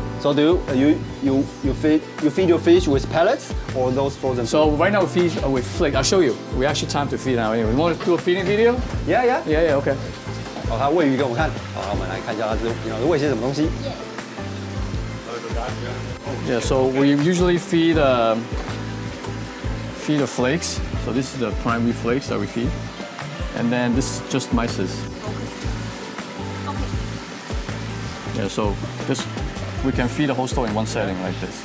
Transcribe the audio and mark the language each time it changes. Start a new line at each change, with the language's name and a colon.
English: So do you feed your fish with pellets or those frozen? So right now we feed with flick. I'll show you. We actually time to feed now. Anyway, you want to do a feeding video? Yeah. Yeah. Okay.
Chinese: 哦，它喂鱼给我们看。好，我们来看一下它是喂些什么东西。
English: Yeah. So we usually feed the flakes. So this is the primary flakes that we feed, and then this is just mysis. Yeah. So this we can feed the whole store in one setting like this.